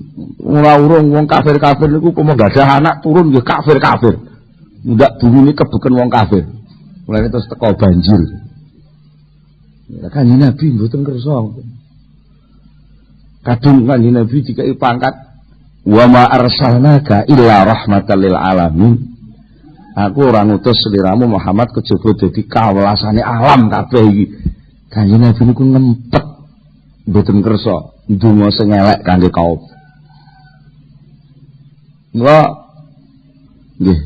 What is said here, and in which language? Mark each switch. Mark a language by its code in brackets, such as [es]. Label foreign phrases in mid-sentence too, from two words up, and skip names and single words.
[jv] Ora urung wong kafir-kafir niku pomo gadah anak turun nggih kafir-kafir. Ndak bumi niki kebeken wong kafir. Mulane terus teko banjir. Ya Kanjeng Nabi mboten kersa. Kadung Kanjeng Nabi dikai pangkat [ar] wa ma arsalnaka illa rahmatan lil alamin. [jv] Aku ora ngutus sliramu Muhammad kejaba dadi kawelasane alam kabeh iki. Kanjeng Nabi niku ngempet mboten kersa ndonga sing elek kangge kaum. Nggih.